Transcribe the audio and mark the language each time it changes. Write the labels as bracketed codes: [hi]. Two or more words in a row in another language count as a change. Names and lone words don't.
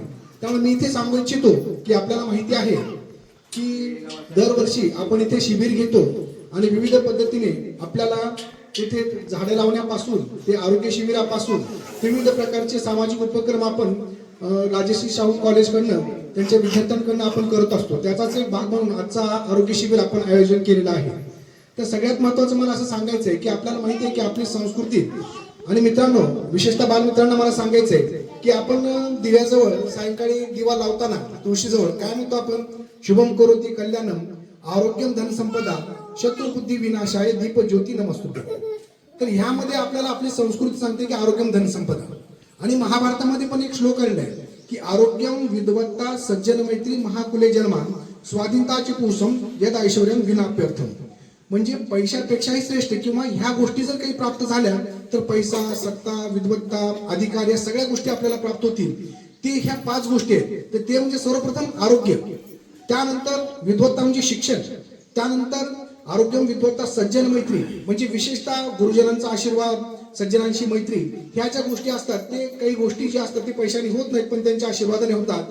[mr] त्यामुळे मी इथे सांगू इच्छितो की आपल्याला माहिती आहे की दरवर्षी आपण इथे शिबिर घेतो आणि विविध पद्धतीने आपल्याला इथे झाडे लावण्यापासून ते आरोग्य शिबिरापासून विविध प्रकारचे सामाजिक उपक्रम आपण राजश्री शाहू कॉलेजकडनं त्यांच्या विद्यार्थ्यांकडनं आपण करत असतो. त्याचाच एक भाग म्हणून आजचा आरोग्य शिबिर आपण आयोजन केलेलं आहे. तर सगळ्यात महत्त्वाचं मला असं सांगायचं आहे की आपल्याला माहिती आहे की आपली संस्कृती, आणि मित्रांनो विशेषतः बालमित्रांना मला सांगायचं आहे की आपण दिव्याजवळ सायंकाळी दिवा लावताना तुळशीजवळ काय म्हणतो आपण, [sa] शुभम करोति कल्याणम आरोग्यम धनसंपदा शत्रुबुद्धी विनाशाय दीप ज्योती नमस्तुते. [mr] तर ह्यामध्ये आपल्याला आपली संस्कृती सांगते की [sa] आरोग्यम धनसंपदा, [mr] आणि महाभारतामध्ये पण एक श्लोक आलेला आहे की [sa] आरोग्यम विद्वत्ता सज्जन मैत्री महाकुले जन्मा स्वाधीनताची पुसम यद ऐश्वर्यम विनाप्यर्थम. [mr] म्हणजे पैशापेक्षाही श्रेष्ठ किंवा ह्या गोष्टी जर काही प्राप्त झाल्या तर पैसा, सत्ता, विद्वत्ता, अधिकार या सगळ्या गोष्टी आपल्याला प्राप्त होतील. ते ह्या 5 गोष्टी आहेत. तर ते म्हणजे सर्वप्रथम आरोग्य, त्यानंतर विद्वत्ता म्हणजे शिक्षण, त्यानंतर [sa] आरोग्यम विद्वत्ता सज्जन मैत्री [mr] म्हणजे विशेषतः गुरुजनांचा आशीर्वाद, सज्जनांशी मैत्री, ह्या ज्या गोष्टी असतात ते काही गोष्टी ज्या असतात ते पैशाने होत नाहीत पण त्यांच्या आशीर्वादाने होतात.